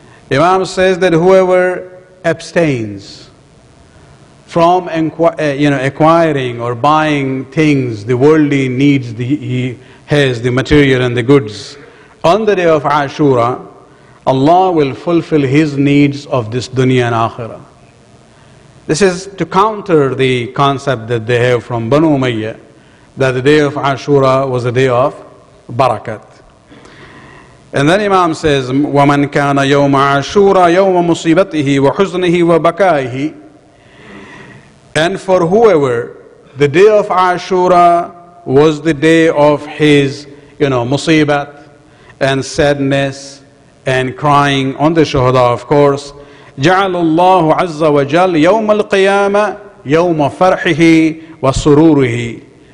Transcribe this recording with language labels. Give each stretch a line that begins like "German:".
English: Imam says that whoever abstains from acquiring or buying things, the worldly needs he has, the material and the goods, on the day of Ashura, Allah will fulfill his needs of this dunya and akhirah. This is to counter the concept that they have from Banu Umayyah, that the day of Ashura was a day of barakat. And then Imam says,
Arabic: وَمَنْ كَانَ يَوْمَ عَاشُورَ يَوْمَ مُصِيبَتِهِ وَحُزْنِهِ وَبَكَائِهِ.
English: And for whoever, the day of Ashura was the day of his, musibat and sadness and crying on the shuhada, of course.
Arabic: جَعَلَ اللَّهُ عَزَّ وَجَلَّ يَوْمَ الْقِيَامَةِ يَوْمَ فَرْحِهِ وَسُرُورِهِ.